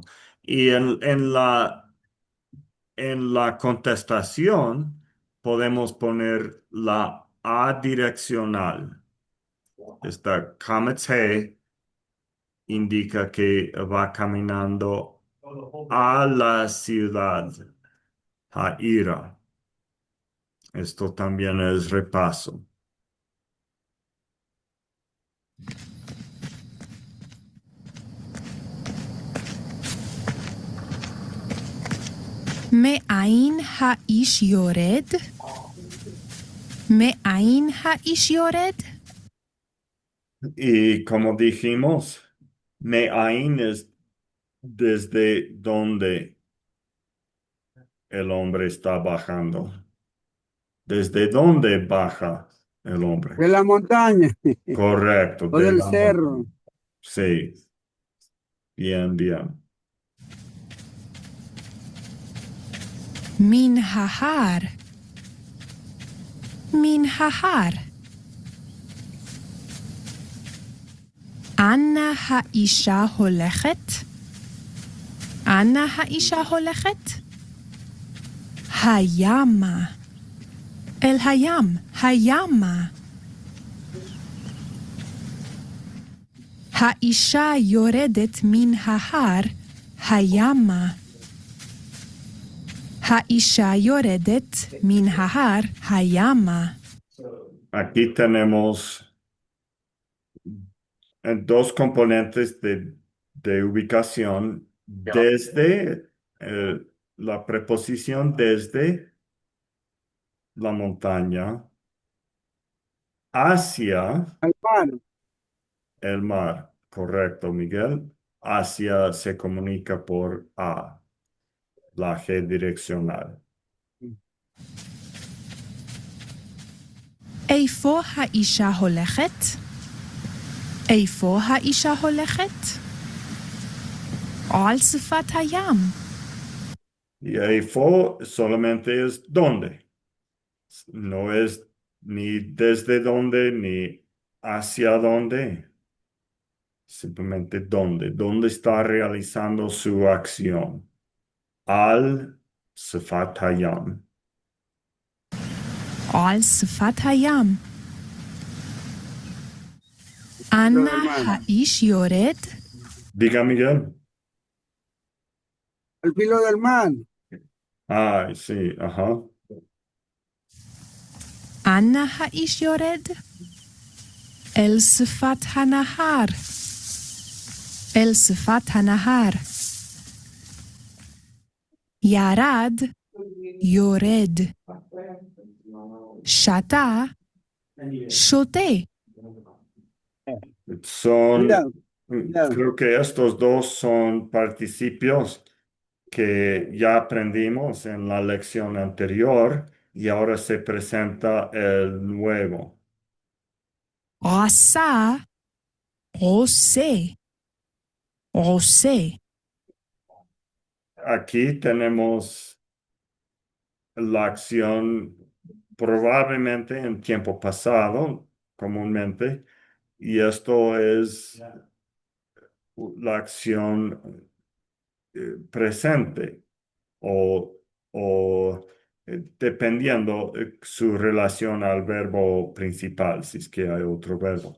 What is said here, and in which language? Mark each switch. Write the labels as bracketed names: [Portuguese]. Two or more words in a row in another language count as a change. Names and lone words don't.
[Spanish] Y en la contestación podemos poner la A direccional. Esta Kamete indica que va caminando a la ciudad, Haira. Esto también es repaso. [Hebrew] מאין האיש יורד? מאין האיש יורד? [Spanish] Y como dijimos, Me'ain es desde donde el hombre está bajando. ¿Desde dónde baja el hombre? De la montaña Correcto, o de del la cerro. montaña. Sí, bien, bien. [Hebrew] מן ההר. מן ההר. אנה האישה הולכת? אנה האישה הולכת? הימה. אל הים, הימה. האישה יורדת מן ההר, הימה. האישה יורדת מן ההר, הימה. [Spanish] Aquí tenemos dos componentes de ubicación desde la preposición desde la montaña hacia Al mar. el mar. Correcto, Miguel. Hacia se comunica por A, la G direccional. [Hebrew] איפה האישה הולכת? איפה האישה הולכת? על שפת הים. [Spanish] Y EIFO solamente es dónde. No es ni desde dónde ni hacia dónde. Simplemente dónde. ¿Dónde está realizando su acción? [Hebrew] על שפת הים. על שפת הים. אנה האיש יורד? [Spanish] Diga, Miguel. Al filo del mar. Ah, sí, ajá. [Hebrew] אנה האיש יורד? אל שפת הנהר. אל שפת הנהר. ירד, יורד. שתה, שותה. [Spanish] Son, Cuidado, cuidado. creo que estos dos son participios que ya aprendimos en la lección anterior y ahora se presenta el nuevo. [Hebrew] עשה, עושה. עושה. [Spanish] Aquí tenemos la acción probablemente en tiempo pasado, comúnmente, y esto es la acción presente o dependiendo su relación al verbo principal, si es que hay otro verbo.